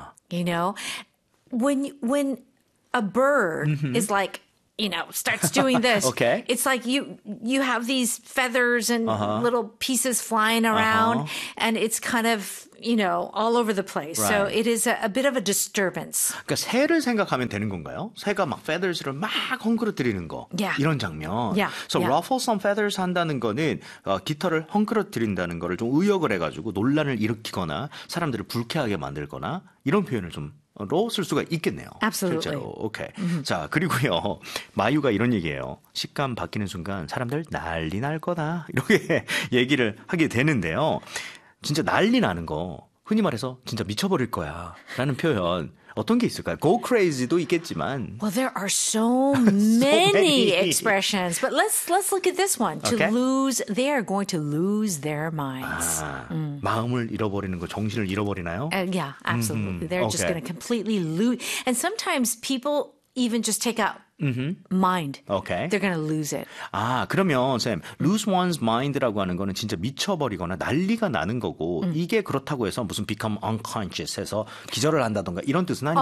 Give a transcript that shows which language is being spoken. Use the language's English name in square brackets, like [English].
[English] You know, when a bird is like, you know, starts doing this, okay. it's like you have these feathers and little pieces flying around and it's kind of, you know, all over the place. Right. So it is a bit of a disturbance. [Korean] 그러니까 새를 생각하면 되는 건가요? 새가 막 feathers를 막 헝클어뜨리는 거. [English] Yeah. 이런 장면. Yeah. So yeah. [Korean] ruffle some feathers 한다는 거는 깃털을 헝클어뜨린다는 거를 좀 의역을 해가지고 논란을 일으키거나 사람들을 불쾌하게 만들거나 이런 표현을 좀 로 쓸 수가 있겠네요. [English] Absolutely. [Korean] 실제로. 오케이. 자, 그리고요. 마유가 이런 얘기예요. 식감 바뀌는 순간 사람들 난리 날 거다. 이렇게 얘기를 하게 되는데요. 진짜 난리 나는 거. 흔히 말해서 진짜 미쳐버릴 거야 라는 표현 어떤 게 있을까요? Go crazy도 있겠지만 [English] Well, there are so many expressions. But let's look at this one. Okay. To lose, they are going to lose their minds. [Korean] 아, 마음을 잃어버리는 거, 정신을 잃어버리나요? [English] Yeah, absolutely. They're okay. just going to completely lose. And sometimes people even just take out mind. Okay. They're going to lose it. [Korean] 아, 그러면 쌤, lose one's mind라고 하는 거는 진짜 미쳐버리거나 난리가 나는 거고 이게 그렇다고 해서 무슨 become unconscious 해서 기절을 한다던가 이런 뜻은 아닌